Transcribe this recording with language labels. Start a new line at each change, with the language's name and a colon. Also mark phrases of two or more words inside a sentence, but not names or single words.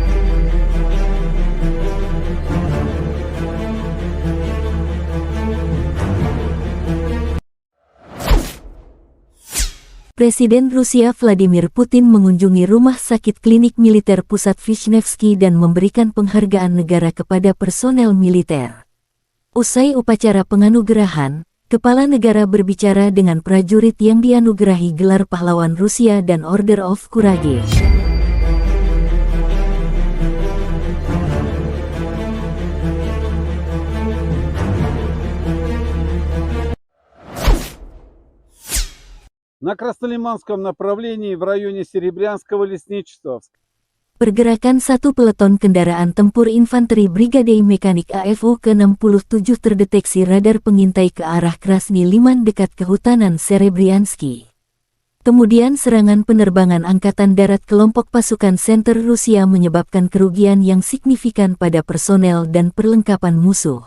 Indonesian: Presiden Rusia Vladimir Putin mengunjungi rumah sakit klinik militer pusat Vishnevsky dan memberikan penghargaan negara kepada personel militer. Usai upacara penganugerahan, kepala negara berbicara dengan prajurit yang dianugerahi gelar pahlawan Rusia dan Order of Courage.
Russian: На Краснолиманском направлении в районе Серебрянского лесничества.
Indonesian: Pergerakan satu peleton kendaraan tempur infanteri Brigadei Mekanik AFU ke-67 terdeteksi radar pengintai ke arah Krasny Liman dekat kehutanan Serebriansky. Kemudian serangan penerbangan Angkatan Darat kelompok pasukan Center Rusia menyebabkan kerugian yang signifikan pada personel dan perlengkapan musuh.